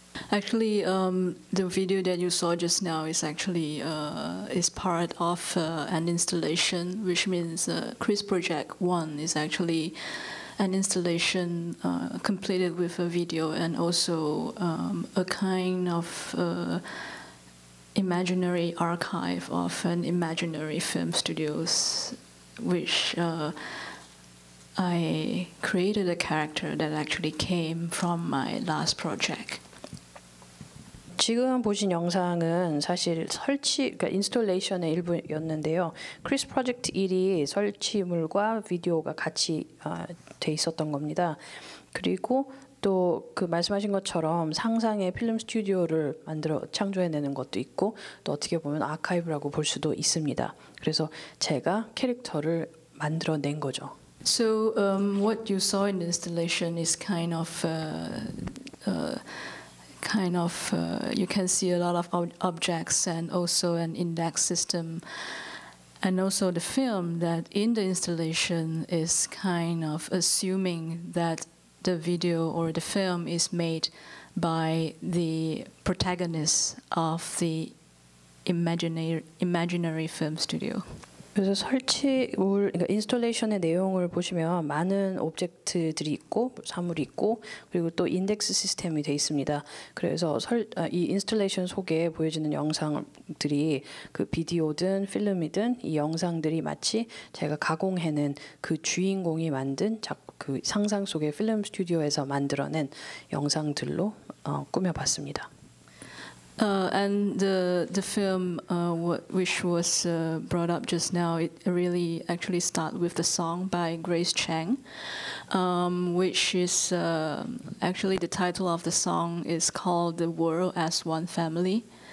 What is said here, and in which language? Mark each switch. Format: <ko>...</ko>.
<en>Actually, the video that you saw just now is actually is part of an installation, which means Chris Project 1 is actually an installation completed with a video and also a kind of imaginary archive of an imaginary film studios, which I created a character that actually came from my last project.</en> <ko>지금 보신 영상은 사실 그러니까 인스톨레이션의 일부였는데요. 크리스 프로젝트 1이 설치물과 비디오가 같이 돼 있었던 겁니다. 그리고 또 그 말씀하신 것처럼 상상의 필름 스튜디오를 만들어 창조해내는 것도 있고 또 어떻게 보면 아카이브라고 볼 수도 있습니다. 그래서 제가 캐릭터를 만들어낸 거죠.</ko> <en>So what you saw in the installation is kind of you can see a lot of objects and also an index system, and also the film that in the installation is kind of assuming that the video or the film is made by the protagonist of the imaginary film studio.</en> <ko>그래서 설치물, 그러니까 인스톨레이션의 내용을 보시면 많은 오브젝트들이 있고 사물이 있고 그리고 또 인덱스 시스템이 돼 있습니다. 그래서 이 인스톨레이션 속에 보여지는 영상들이 그 비디오든 필름이든 이 영상들이 마치 제가 가공해낸 그 주인공이 만든 그 상상 속의 필름 스튜디오에서 만들어낸 영상들로 꾸며봤습니다.</ko> <en>And the film which was brought up just now, it really actually starts with the song by Grace Chang, which is actually the title of the song is called "The World as One Family."</en>